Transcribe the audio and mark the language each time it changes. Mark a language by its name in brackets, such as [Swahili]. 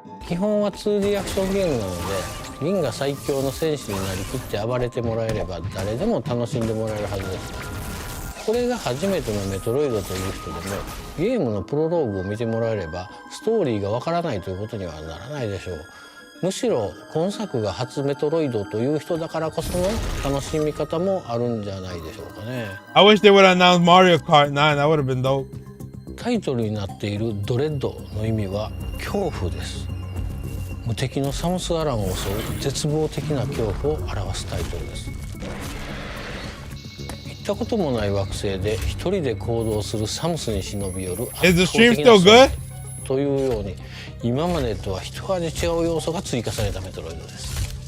[Japanese] 基本は 2D アクションゲームなので、銀が最強の戦士になりきって暴れてもらえれば誰でも楽しんでもらえるはずです。これが初めてのメトロイドという人でもゲームのプロローグを見てもらえればストーリーがわからないということにはならないでしょう。むしろ今作が初メトロイドという人だからこその楽しみ方もあるんじゃないでしょうかね。 [English] I wish they would announce Mario Kart 9. That would have been dope. [Japanese] タイトルになっているドレッドの意味は恐怖です。無敵のサムス・アランを襲う絶望的な恐怖を表すタイトルです。行ったこともない惑星で一人で行動するサムスに忍び寄る圧倒的な存在というように、今までとは一味違う要素が追加されたメトロイドです。